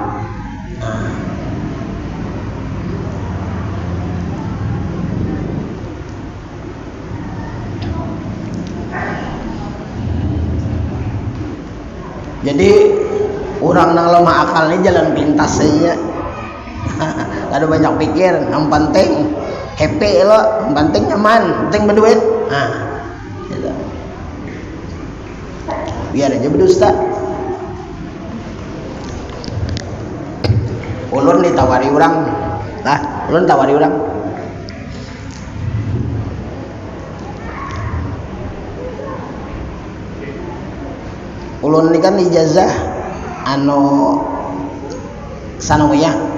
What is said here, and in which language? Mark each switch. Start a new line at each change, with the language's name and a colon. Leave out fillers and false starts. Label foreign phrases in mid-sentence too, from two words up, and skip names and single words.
Indonesian: Jadi orang yang lemah akal ini jalan pintas saja. Ada banyak pikir, yang penting happy lo, yang penting nyaman, penting berduit. Gitu. biar aja berdusta. Ulun ditawari orang, ulun tawari orang. Ulun ini kan ijazah sanawiyah.